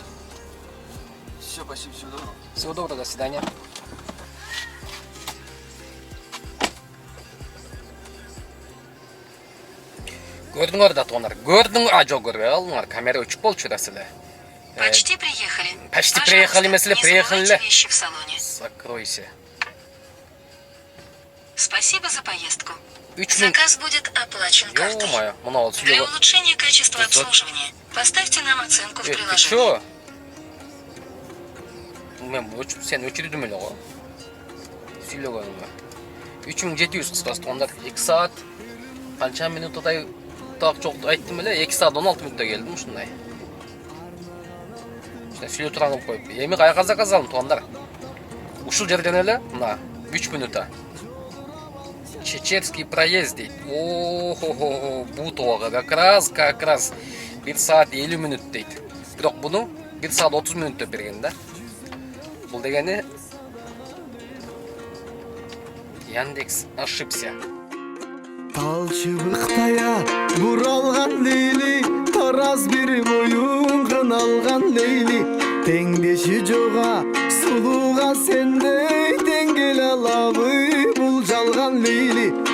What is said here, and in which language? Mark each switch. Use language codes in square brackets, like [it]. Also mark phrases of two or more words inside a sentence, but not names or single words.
[ru] Все, спасибо, всего доброго. Всего доброго, до свидания. [ky] Көрдүңөр да тугандар. Жок көрбөй алдыңар. Камера өчүп болчу да силер. [ru] Почти приехали. Почти приехали, мы приехали. Вещи в салоне. Закройся. Спасибо за поездку. Заказ Заказ будет оплачен картой. Ё-моё, Для улучшения качества обслуживания поставьте нам оценку в Ты приложении. чё? [ky] Мен сен өчүрдүм эле го. Сүйлөгөнүм. 3700 кыскасы тугандар. 2 saat канча минуттай так жок айттым эле. 2 saat 16 минутта келдим ушундай. Сүйлөп турган кылып коюп. Эми кайга заказ алдым тугандар? Ушул жерден эле мына 3 минутта. Чечерский проезд дейт. О-хо-хо, Бутовага [ru] как раз [ky] 1 saat 50 минут дейт. Бирок буну 1 saat 30 минутта берген да. Бул дегени Яндекс ошибся. Тал чыбыктая буралган лейли, тараз бир боюн кыналган лейли, теңдеши жога сулууга сендей тең келе алабы бул жалган лейли.